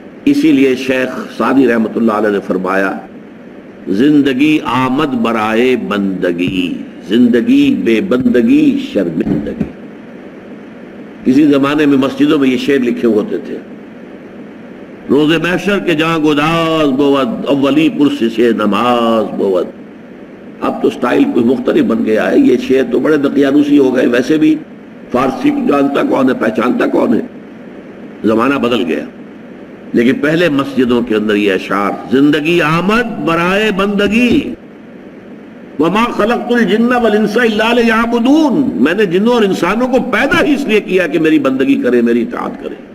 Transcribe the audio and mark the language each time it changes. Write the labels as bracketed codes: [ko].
[ur] اسی لیے شیخ سعدی رحمۃ اللہ علیہ نے فرمایا، [fa] زندگی آمد برائے بندگی، زندگی بے بندگی شرمندگی. [ur] کسی زمانے میں مسجدوں میں یہ شعر لکھے ہوتے تھے، [fa] روز محشر کے جہاں گداز بود اولی پرسش نماز بود. [ur] اب تو سٹائل کوئی مختلف بن گیا ہے. یہ شعر تو بڑے دقیانوسی ہو گئے. ویسے بھی فارسی جانتا کون ہے, پہچانتا کون ہے؟ زمانہ بدل گیا. لیکن پہلے مسجدوں کے اندر یہ اشعار, [fa] زندگی آمد برائے بندگی, [ar] وما خلقت الجن والانس الا لیعبدون, [ur] میں نے جنوں اور انسانوں کو پیدا ہی اس لیے کیا کہ میری بندگی کرے, میری اطاعت کرے.